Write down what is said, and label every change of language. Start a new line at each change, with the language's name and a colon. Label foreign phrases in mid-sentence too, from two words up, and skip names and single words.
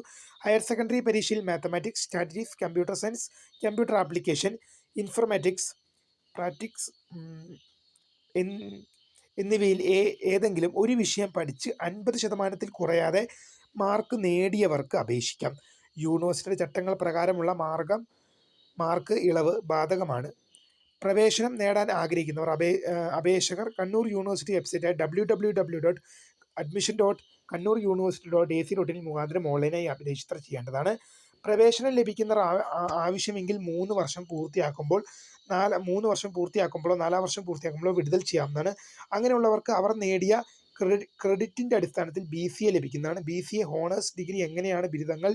English: higher secondary
Malayalam: പരീക്ഷയിൽ
English: mathematics, statistics, computer science, computer application, informatics, practices
Malayalam: എന്നിവയിൽ ഏതെങ്കിലും ഒരു വിഷയം പഠിച്ച് 50% കുറയാതെ മാർക്ക് നേടിയവർക്ക് അപേക്ഷിക്കാം. യൂണിവേഴ്സിറ്റിയുടെ ചട്ടങ്ങൾ പ്രകാരമുള്ള മാർക്ക് ഇളവ് ബാധകമാണ്. പ്രവേശനം നേടാൻ ആഗ്രഹിക്കുന്നവർ അപേക്ഷകർ കണ്ണൂർ യൂണിവേഴ്സിറ്റി വെബ്സൈറ്റായ www.admission.kannuruniversity.ac.in മുഖാന്തരം ഓൺലൈനായി രജിസ്റ്റർ ചെയ്യേണ്ടതാണ്. പ്രവേശനം ലഭിക്കുന്നവർ ആവശ്യമെങ്കിൽ 3 വർഷം പൂർത്തിയാക്കുമ്പോഴോ 4 വർഷം പൂർത്തിയാക്കുമ്പോഴോ വിടുതൽ ചെയ്യാവുന്നതാണ്. അങ്ങനെയുള്ളവർക്ക് അവർ നേടിയ ക്രെഡിറ്റിൻ്റെ അടിസ്ഥാനത്തിൽ BCA ലഭിക്കുന്നതാണ്. BCA
English: honours degree
Malayalam: എങ്ങനെയാണ് ബിരുദങ്ങൾ.